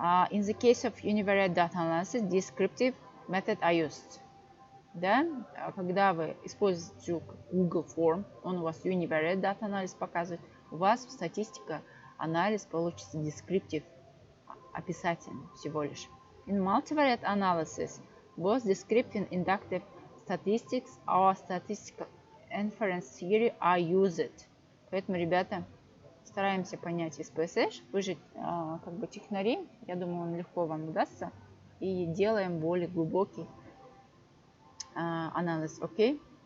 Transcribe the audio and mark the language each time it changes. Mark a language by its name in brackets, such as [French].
[English] In the case of univariate data analysis, descriptive methods are used. [Russian] Да? Когда вы используете Google Form, он у вас [English] univariate data analysis [Russian] показывает, у вас в статистика анализ получится descriptive, описательный всего лишь. [English] In multivariate analysis, both descriptive and inductive statistics or statistical inference theory are used. [Russian] Поэтому, ребята, стараемся понять SPSS. Вы же как бы технари, я думаю, он легко вам удастся. и делаем более глубокий анализ, окей?